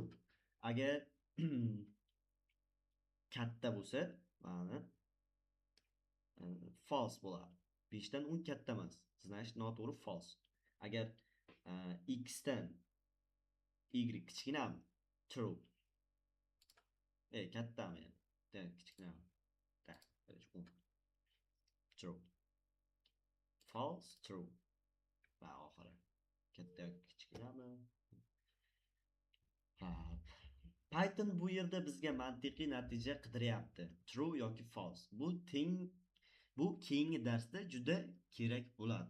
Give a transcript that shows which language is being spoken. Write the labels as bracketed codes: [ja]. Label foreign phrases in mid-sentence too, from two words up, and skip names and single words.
[uz] Agar katta bo'lsa, mana false bo'ladi. 5 dan 10 katta emas. Значит, noto'g'ri false. Agar x dan y kichkinami? True. Kattami yani. Da, kichkinami? [ru] Da, короче, 10. [en] True. False, true. [uz] Va oxiri. Katta yoki kichkinami? Python bu yerda bizga mantiqiy natija qidiryapti. True yoki false. Bu keyingi darsda juda kerak bo'ladi.